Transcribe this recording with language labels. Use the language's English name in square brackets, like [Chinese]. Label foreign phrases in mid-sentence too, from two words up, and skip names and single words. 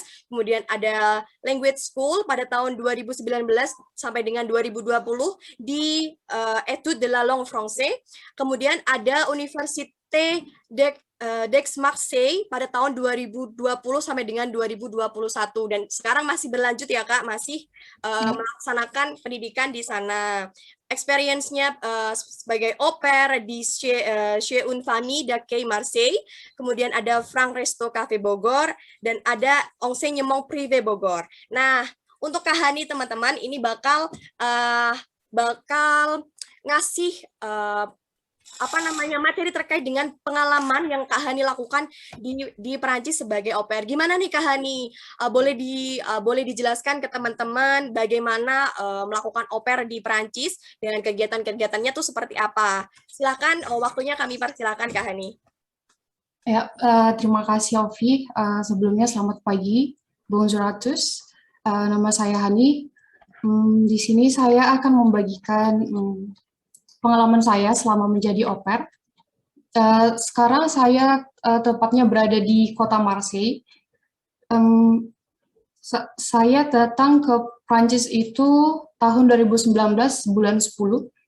[Indonesian] Kemudian ada [English] Language School [Indonesian] pada tahun 2019 sampai dengan 2020 di Etudes de la Langue Française. Kemudian ada Université Dex Marseille pada tahun 2020 sampai dengan 2021 dan sekarang masih berlanjut ya Kak, masih Ya. melaksanakan pendidikan di sana. Experience-nya sebagai [French] au pair [Indonesian] di [French] Chez une famille d'accueil [Indonesian] Marseille, kemudian ada Frank Resto Cafe Bogor dan ada [French] enseignement privé [Indonesian] Bogor. Nah, untuk Kak Hani teman-teman ini bakal ngasih apa namanya materi terkait dengan pengalaman yang Kak Hani lakukan di Perancis sebagai [French] au pair. [Indonesian] Gimana nih Kak Hani? Boleh dijelaskan ke teman-teman bagaimana melakukan [French] au pair [Indonesian] di Perancis dengan kegiatan-kegiatannya tuh seperti apa? Silakan waktunya kami persilakan Kak Hani. Ya, terima kasih Ovi. Sebelumnya selamat pagi, [French] bonjour à tous. [Indonesian] Nama saya Hani. Di sini saya akan membagikan pengalaman saya selama menjadi [French] au pair. [Indonesian] Sekarang saya tepatnya berada di kota Marseille. Em, saya datang ke Prancis itu tahun 2019 bulan 10.